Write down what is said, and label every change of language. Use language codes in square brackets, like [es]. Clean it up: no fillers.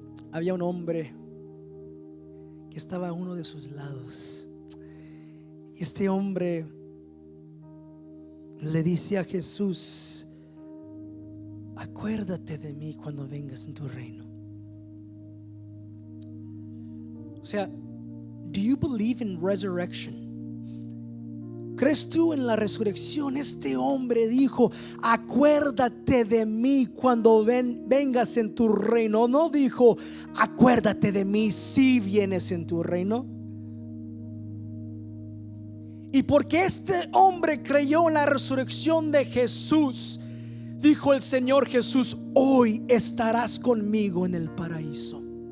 [es] Había un hombre que estaba a uno de sus lados, y este hombre le dice a Jesús: acuérdate de mí cuando vengas en tu reino. O sea, [en] do you believe in resurrection? [es] ¿Crees tú en la resurrección? Este hombre dijo: acuérdate de mí cuando vengas en tu reino. No dijo: acuérdate de mí si vienes en tu reino. Y porque este hombre creyó en la resurrección de Jesús, dijo el Señor Jesús: hoy estarás conmigo en el paraíso.